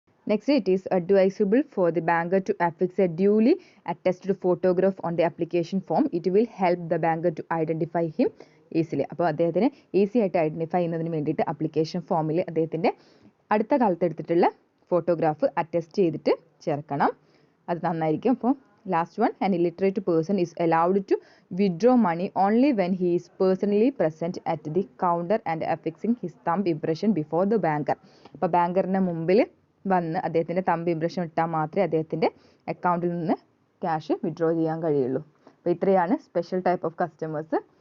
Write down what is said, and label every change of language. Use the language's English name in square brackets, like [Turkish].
[English] Next, it is advisable for the banker to affix a duly attested photograph on the application form. It will help the banker to identify him easily. [Malayalam] അപ്പോൾ അദ്ദേഹത്തിന് easy ആയിട്ട് identify ചെയ്യുന്നതിന് വേണ്ടിയിട്ട് application ഫോമിൽ അദ്ദേഹത്തിൻ്റെ അടുത്ത കാലത്ത് എടുത്തിട്ടുള്ള ഫോട്ടോഗ്രാഫ് അറ്റസ്റ്റ് ചെയ്തിട്ട് ചേർക്കണം. അത് നന്നായിരിക്കും. അപ്പോൾ [English] Last one, an illiterate person is allowed to withdraw money only when he is personally present at the counter and affixing his thumb impression before the banker. [Malayalam] അപ്പോൾ ബാങ്കറിൻ്റെ മുമ്പിൽ വന്ന് അദ്ദേഹത്തിൻ്റെ തമ്പ് ഇംപ്രഷൻ ഇട്ടാൽ മാത്രമേ അദ്ദേഹത്തിൻ്റെ അക്കൗണ്ടിൽ നിന്ന് ക്യാഷ് വിഡ്രോ ചെയ്യാൻ കഴിയുള്ളൂ. അപ്പോൾ ഇത്രയാണ് [English] Special type of customers.